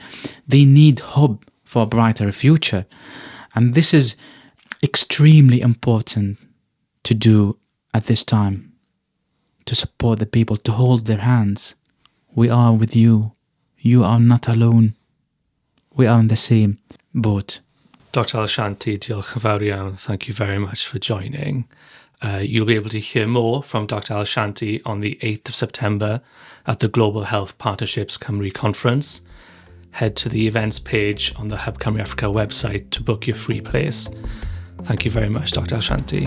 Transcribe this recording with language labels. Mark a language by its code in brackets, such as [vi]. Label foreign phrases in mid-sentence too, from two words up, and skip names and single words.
[en] They need hope for a brighter future. And this is extremely important to do at this time, to support the people, to hold their hands. We are with you. You are not alone. We are in the same boat. [cy] Dr Alshantti, diolch yn fawr iawn. [en] Thank you very much for joining. You'll be able to hear more from Dr Alshantti on the 8th of September at the Global Health Partnerships Cymru conference. Head to the events page on the Hub Cymru Africa website to book your free place. Thank you very much, Dr Alshantti.